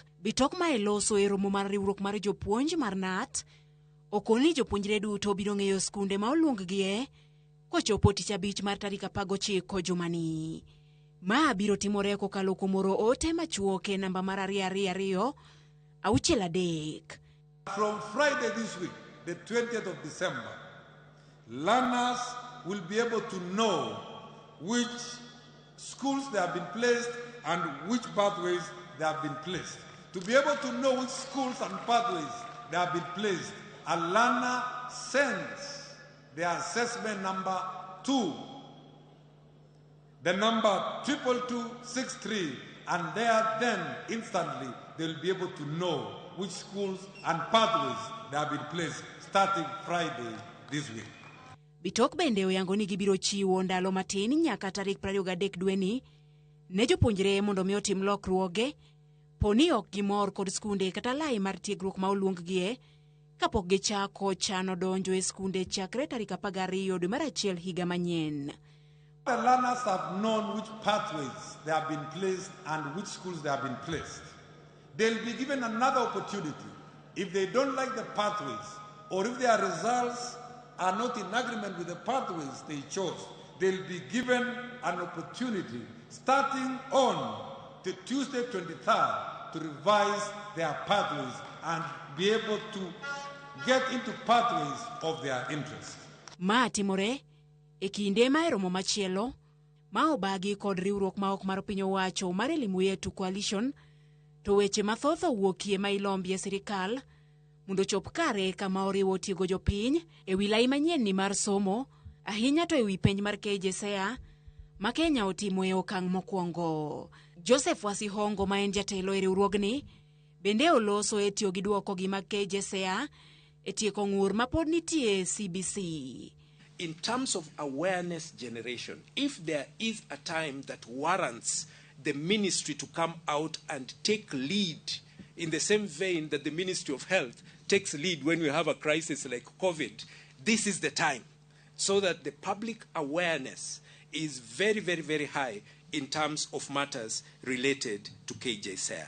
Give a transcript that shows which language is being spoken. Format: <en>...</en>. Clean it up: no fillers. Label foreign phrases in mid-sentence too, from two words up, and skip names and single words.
<luo>Bitok ma eloso e romo mar riwruok mar jopuonj mar NAT okoni jopuonjre duto biro ng'eyo skunde ma oluonggie kochopo Tich Abich mar tarik 19 jumani. Ma biro timore kokalo kuom oro ote machuok e namba mar 222-63.</luo> <en>From Friday this week, the 20th of December, learners will be able to know which schools they have been placed and which pathways they have been placed. To be able to know which schools and pathways they have been placed, a learner sends their assessment number to the number 22263, and there then instantly they will be able to know which schools and pathways they have been placed starting Friday this week.</en> <luo>Bitok bende oyango ni gibiro chiwo ndalo matin nyaka tarik 23 dweni ne jopuonjre mondo mi otim lokruoge poni ok gimor kod skunde kata lai mar tiegruok ma oluonggie kapok gichako chano donjo e skunde chakre tarik 12 dwe mar achiel higa manyien.</luo> <en>The learners have known which pathways they have been placed and which schools they have been placed. They'll be given another opportunity. If they don't like the pathways or if their results are not in agreement with the pathways they chose, they'll be given an opportunity starting on the Tuesday 23rd to revise their pathways and be able to get into pathways of their interest.</en> <luo>Ma timore e kinde ma romo machielo ma obagi kod riwruok ma ok mar piny owacho mar Elimu Yetu Coalition to weche mathoth owuokie ma ilombie sirikal mondo chop kare kama oriwo tiego jopiny e wi lai manyien ni mar somo ahinya to e wi penj mar KJSEA ma Kenya otimo e okang' mokwongo. Joseph Wasihongo ma en jatelo e riwruogni bende oloso e tiyo gi duoko gi mag KJSEA e tieko ng'ur ma pod nitie CBC.</luo> <en>In terms of awareness generation, if there is a time that warrants the ministry to come out and take lead in the same vein that the Ministry of Health takes lead when we have a crisis like COVID, this is the time, so that the public awareness is very, very, very high in terms of matters related to KJSEA.</en>